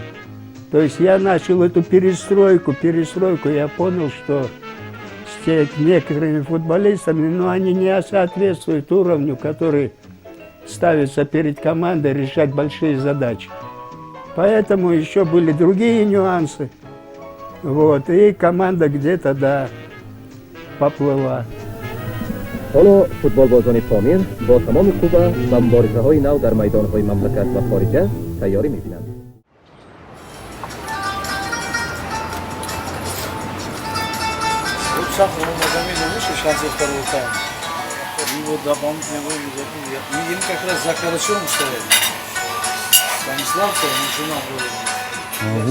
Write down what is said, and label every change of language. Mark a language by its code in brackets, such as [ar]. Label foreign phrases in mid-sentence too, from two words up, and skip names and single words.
[ru] То есть я начал эту перестройку, я понял, что с некоторыми футболистами, но они не соответствуют уровню, который ставится перед командой решать большие задачи. Поэтому еще были другие нюансы. Вот, и команда где-то, да, поплыла. [fa] حالا فوتبالبازان پامیر با تمام قوا و مبارزه‌های نو در میدان‌های مملکت و خارجه تیاری می‌بینند. [ru] Шансов второго тайма. И вот дополнительное время забили. Мы им как раз за Карачевым стояли. Станиславка начинал было.